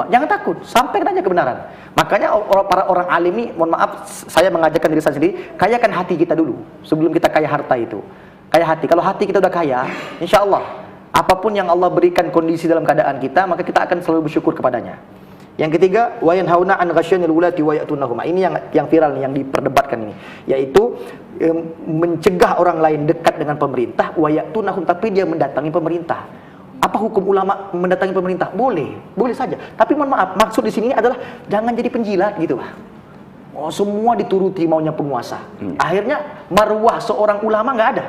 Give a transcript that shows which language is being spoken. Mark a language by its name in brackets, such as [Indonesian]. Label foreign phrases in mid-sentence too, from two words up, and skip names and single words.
[Indonesian] Jangan takut, sampaikan aja kebenaran. Makanya para orang alim ini, mohon maaf, saya mengajarkan diri saya sendiri, kayakan hati kita dulu sebelum kita kaya harta itu. Kaya hati. Kalau hati kita udah kaya, [Arabic] إن شاء الله [Indonesian] apapun yang Allah berikan kondisi dalam keadaan kita, maka kita akan selalu bersyukur kepadanya. Yang ketiga, [Arabic] وينهون عن غشيان الولاة ويأتونهم. [Indonesian] Ini yang viral nih, yang diperdebatkan ini, yaitu mencegah orang lain dekat dengan pemerintah, [Arabic] ويأتونهم, [Indonesian] tapi dia mendatangi pemerintah. Apa hukum ulama mendatangi pemerintah? Boleh saja. Tapi mohon maaf, maksud di sini adalah jangan jadi penjilat gitu, Pak. Oh, semua dituruti maunya penguasa. Akhirnya marwah seorang ulama nggak ada.